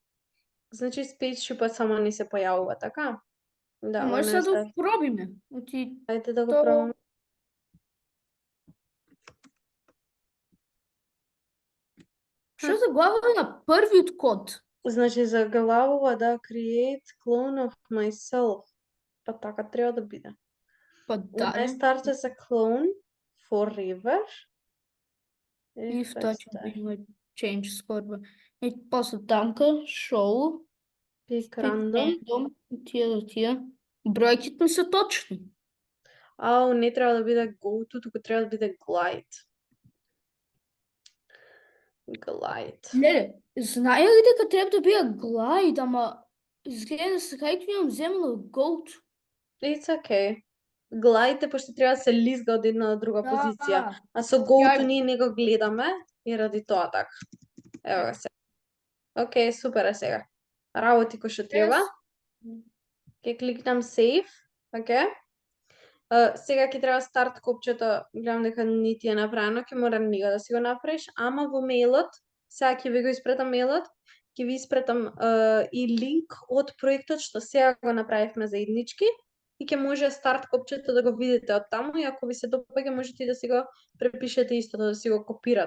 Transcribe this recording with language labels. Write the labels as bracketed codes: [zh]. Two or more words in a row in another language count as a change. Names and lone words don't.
[mk] Значи, Spaceship само не се појавува, така? Да, Може она сега е да го пробиме. Ајде да го то- пробаме. Што заглавува на првиот код? Значи, заглавува да [en] create clone of myself. [mk] Па така треба да биде. Па [en] When I [mk] да. [en] start as a clone forever. If I touch start. beam change score. [mk] И после тамка show [en] Pick random. [mk] тия. Бројките не се точни. Не треба да биде [en] go to, [mk] туку треба да биде glide. Glide. Не, знае ли дека треба да биде glide, ама изгледа сега и имам земено goat. [en] It's okay. [mk] Glide е пошто треба да се лизга од една до друга позиција. Да. А со [en] go to [mk] Ја- ние не го гледаме и ради тоа така. Ево го се. Океј, супер е сега. Работи кој што треба. Ќе кликнам save. Океј. Сега ќе треба старт копчето, гледам дека не ти е направено, ќе мора него да си го направиш, ама во мејлот, сега ќе ви го испретам мејлот, ќе ви испретам и линк од проектот што сега го направивме заеднички и ќе може старт копчето да го видите од таму и ако ви се допаѓа можете и да си го препишете истото, да си го копирате.